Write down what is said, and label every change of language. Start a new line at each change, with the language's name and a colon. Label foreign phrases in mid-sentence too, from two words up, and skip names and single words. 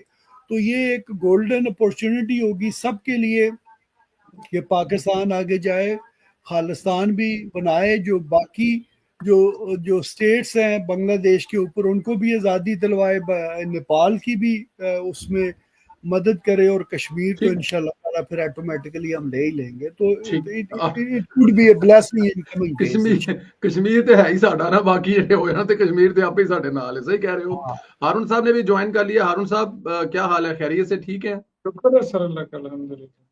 Urdu: تو یہ ایک
English: golden opportunity
Urdu: ہوگی سب کے لیے کہ پاکستان آگے جائے، خالستان بھی بنائے، جو باقی جو سٹیٹس ہیں بنگلہ دیش کے اوپر ان کو بھی آزادی دلوائے، نیپال کی بھی اس میں مدد کرے، اور کشمیر تو
Arabic: انشاءاللہ تعالیٰ
Urdu: پھر آٹومیٹکلی ہم لے ہی لیں گے۔
English: تو it would be a blessing in coming days۔
Punjabi: کشمیر تے ہے ہی ساڈا نا، باقی جڑے ہوئے نا تے کشمیر تے آپ ہی ساڈے نال ہے۔
Urdu: صحیح کہہ رہے ہو۔ ہارون صاحب نے بھی جوائن کر لیا۔ ہارون صاحب کیا حال ہے؟ خیریت سے ٹھیک ہے؟ شکر ہے سر اللہ کا، الحمدللہ۔